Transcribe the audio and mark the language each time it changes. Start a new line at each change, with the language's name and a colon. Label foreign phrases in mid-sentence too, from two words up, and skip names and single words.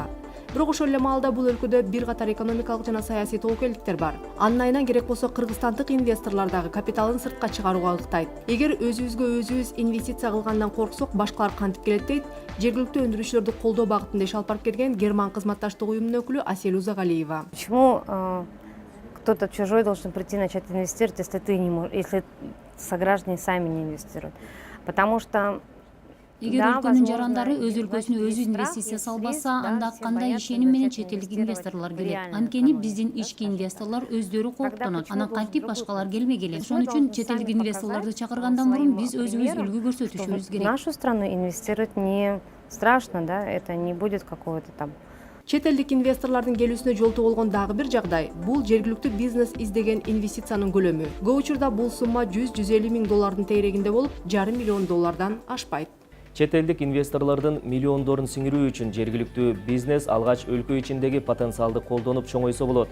Kyrgyz: Бирок ошол эле маалда бул өлкөдө бир катар экономикалык жана саясий тобокелдиктер бар. Анын айынан керек болсо кыргызстандык инвесторлор дагы капиталын сыртка чыгарууга ыктайт. Эгер өзүбүзгө өзүбүз инвестиция кылгандан корксок, башкалар кантип келет дейт жергиликтүү өндүрүүчүлөрдү колдоо багытында иш алып барып келген Герман кызматташтык уюмунун өкүлү Асель Узагалиева.
Russian: Почему кто-то чужой должен прийти начать инвестировать, если ты не можешь, если сограждане сами не инвестируют? Потому что
Kyrgyz: Эгер өлкөнүн жарандары өз өлкөсүнө өзү инвестиция салбаса, анда кандай ишеним менен чет элдик инвесторлор келет. Анткени биздин ички инвесторлор өздөрү кооптонот. Анан кантип башкалар келмей келет. Ошон үчүн чет элдик инвесторлорду чакыргандан мурун биз өзүбүз үлгү көрсөтүшүбүз керек.
Russian: В нашу страну инвестировать не страшно, да, это не будет какого-то там.
Kyrgyz: Чет элдик инвесторлордун келүүсүнө жолтоо болгон дагы бир жагдай бул жергиликтүү бизнес издеген инвестициянын көлөмү. Көп учурда бул сумма $100–150 миң тегерегинде болуп, $500 миллион ашпайт. Чет элдик инвесторлордун миллиондорун сиңирүү үчүн жергиликтүү бизнес алгач өлкө ичиндеги потенциалды колдонуп чоңойсо болот.